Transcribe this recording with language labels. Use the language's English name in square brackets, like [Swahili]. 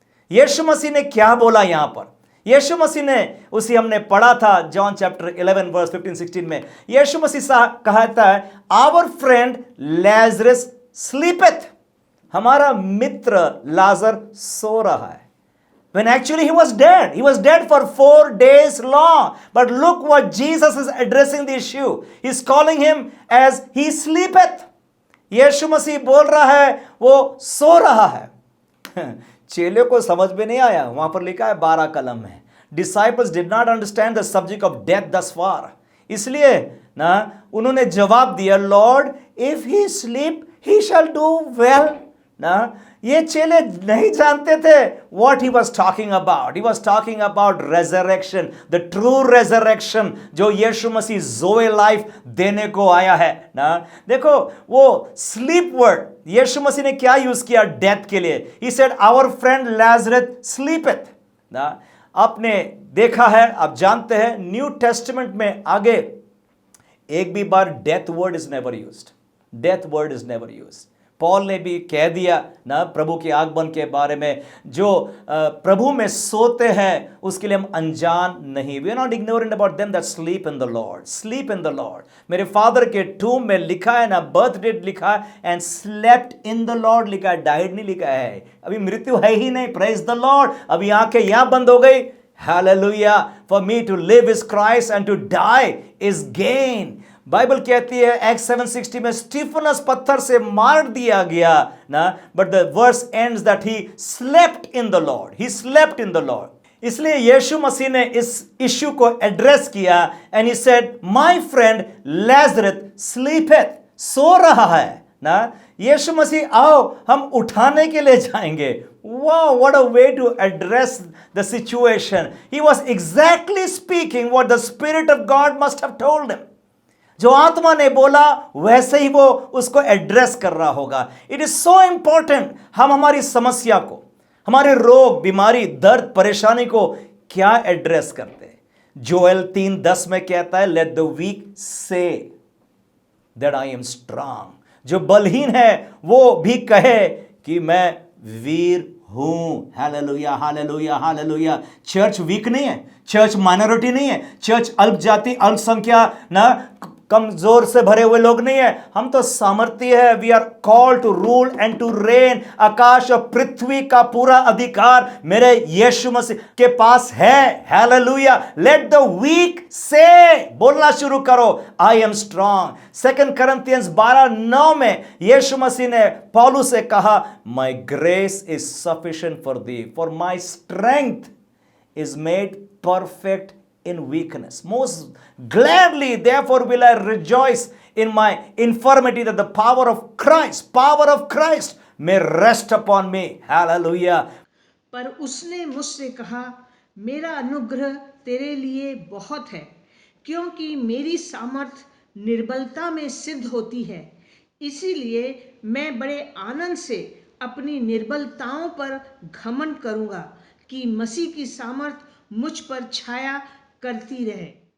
[Hindi] यीशु मसीह ने क्या बोला यहां पर? यीशु मसीह ने, उसी हमने पढ़ा था जॉन चैप्टर 11 वर्स 15-16 में. यीशु मसीह कहता है, [English] Our friend Lazarus sleepeth. [Hindi] हमारा मित्र लाजर सो रहा है. [English] When actually he was dead. He was dead for 4 days long. But look what Jesus is addressing the issue. He's calling him as he sleepeth. [Hindi] यीशु मसीह बोल रहा है वो सो रहा है. चेलों को समझ में नहीं आया. वहां पर लिखा है 12 कलम में. [English] Disciples did not understand the subject of death thus far. [Hindi] इसलिए ना उन्होंने जवाब दिया, [English] Lord, if he sleep, he shall do well. [Hindi] ना ये चेले नहीं जानते थे [English] what he was talking about. He was talking about resurrection, the true resurrection, [Hindi] जो यीशु मसीह ज़ोए लाइफ देने को आया है ना. देखो वो sleep word यीशु मसीह ने क्या यूज किया डेथ के लिए. [English] He said our friend Lazarus sleepeth. [Hindi] ना आपने देखा है, आप जानते हैं, न्यू टेस्टमेंट में आगे एक भी बार [English] Death word is never used. Death word is never used. [Hindi] Paul ने भी कह दिया ना प्रभु के आगमन के बारे में, जो प्रभु में सोते हैं उसके लिए हम अनजान नहीं. [English] We are not ignorant about them that sleep in the Lord. Sleep in the Lord. [Hindi] मेरे फादर के टूम में लिखा है ना, बर्थ डेट लिखा है, [English] and slept in the Lord [Hindi] लिखा है, डाइड नहीं लिखा है. अभी मृत्यु है ही नहीं. [English] Praise the Lord. [Hindi] अभी आंखें यहां बंद हो गई. Hallelujah. [English] For me to live is Christ and to die is gain. [Hindi] Bible कहती है एक्ट 7:60 में स्टीफनस पत्थर से मार दिया गया ना, [English] But the verse ends that he slept in the Lord. He slept in the Lord. [Hindi] इसलिए यीशु मसीह ने इस इश्यू को एड्रेस किया, [English] And he said my friend Lazarus sleepeth. [Hindi] सो रहा है ना. यीशु मसीह, आओ हम उठाने के लिए जाएंगे. [English] Wow, what a way to address the situation. He was exactly speaking what the Spirit of God must have told him. [Hindi] जो आत्मा ने बोला वैसे ही वो उसको एड्रेस कर रहा होगा. [English] it is so important [Hindi] हम हमारी समस्या को, हमारे रोग, बीमारी, दर्द, परेशानी को क्या एड्रेस करते हैं. जोएल 3:10 में कहता है, [English] Let the weak say that I am strong. [Hindi] जो बलहीन है वो भी कहे कि मैं वीर हूं. Hallelujah, hallelujah, hallelujah. Church week नहीं है, चर्च माइनॉरिटी नहीं है, चर्च अल्प जाति, अल्पसंख्या ना, कमजोर से भरे हुए लोग नहीं है. हम तो सामर्थ्य है. [English] We are called to rule and to reign. [Hindi] आकाश और पृथ्वी का पूरा अधिकार मेरे यीशु मसीह के पास है. हालेलुया. [English] let the weak say, [Hindi] बोलना शुरू करो, [English] I am strong. 2 Corinthians 12:9 [Hindi] में यीशु मसीह ने पौलुस से कहा, [English] My grace is sufficient for thee, for my strength is made perfect in weakness. Most gladly therefore will I rejoice in my infirmity, that the power of Christ may rest upon me. Hallelujah. [Hindi] पर उसने मुझसे कहा, मेरा अनुग्रह तेरे लिए बहुत है, क्योंकि मेरी सामर्थ निर्बलता में सिद्ध होती है. इसीलिए मैं बड़े आनंद से अपनी निर्बलताओं पर घमंड करूंगा, कि मसीह की सामर्थ मुझ पर छाया करती रहे.